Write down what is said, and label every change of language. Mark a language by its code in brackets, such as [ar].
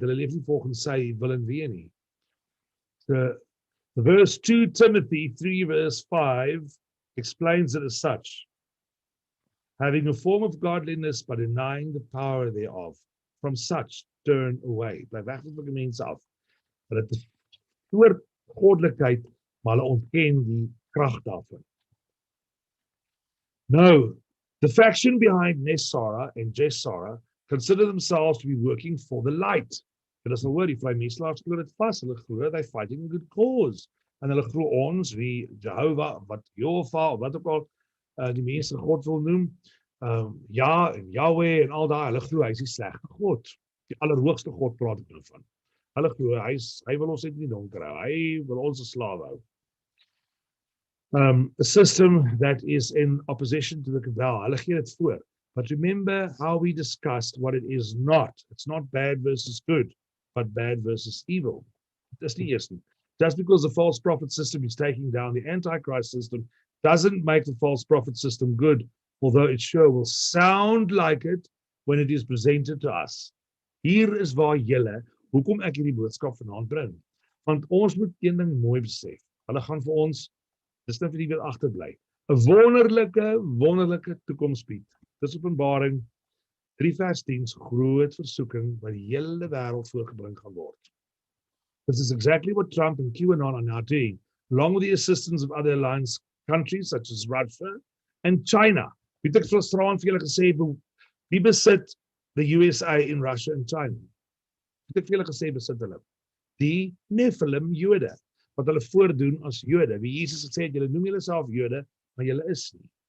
[af] Hulle leef nie volgens sy wil en wee nie. [en] The verse 2 Timothy 3 verse 5 explains it as such. Having a form of godliness but denying the power thereof. From such turn away. [af] Bly weg van die mense af. Hulle het 'n soort goddelikheid, maar hulle ontken die krag daarvan. [en] No, the faction behind Nesara and Jessara consider themselves to be working for the light. [af] Dit is 'n woord, die vrymeestelaars glo dit vas. Hulle glo [en] they're fighting a good cause. [af] En hulle glo ons, wie Jehovah, wat Jehovah, wat ook al die mense God wil noem, ja en Yahweh en al daai, hulle glo hy is die slegte God. Die allerhoogste God praat ek nou van. Hulle glo hy wil ons net in die donker hou. Hy wil ons 'n slaaf hou. [en] A system that is in opposition to the cabal. [af] Hulle gee dit voor. [en] But remember how we discussed what it is not. It's not bad versus good, but bad versus evil. [af] Dis nie eers nie. [en] Just because the false prophet system is taking down the Antichrist system doesn't make the false prophet system good, although it sure will sound like it when it is presented to us. [af] Hier is waar julle, hoekom ek hierdie boodskap vanaand bring. Want ons moet een ding mooi besef. Hulle gaan vir ons, dis net vir die wat agterbly, 'n wonderlike toekoms bied. Dis Openbaring 3 vers 10, groot versoeking wat die hele wêreld voorgebring gaan word. [en] This is exactly what Trump and QAnon are now doing, along with the assistance of other alliance countries such as Russia and China. [af] Wie het ek gisteraan vir julle gesê, wie besit [en] the USA in Russia and China? [af] Wie het ek vir julle gesê besit hulle? Die Nephilim Jode, wat hulle voordoen as Jode. Wie Jesus het sê, julle noem julle self Jode, maar julle is nie.